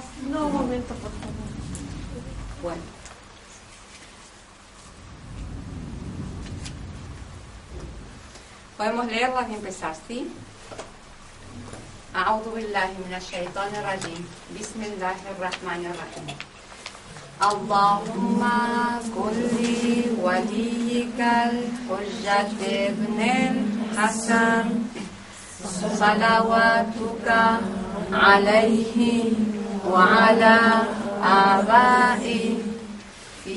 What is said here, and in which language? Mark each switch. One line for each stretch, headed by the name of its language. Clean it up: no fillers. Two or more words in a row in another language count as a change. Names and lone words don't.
Spanish: No, un momento, por favor. Bueno. Podemos leerlas y empezar, ¿sí?
Arabic: أعوذ بالله من الشيطان الرجيم بسم الله الرحمن الرحيم اللهم كن لوليك الحجة ابن الحسن صلواتك عليه وعلى آبائه في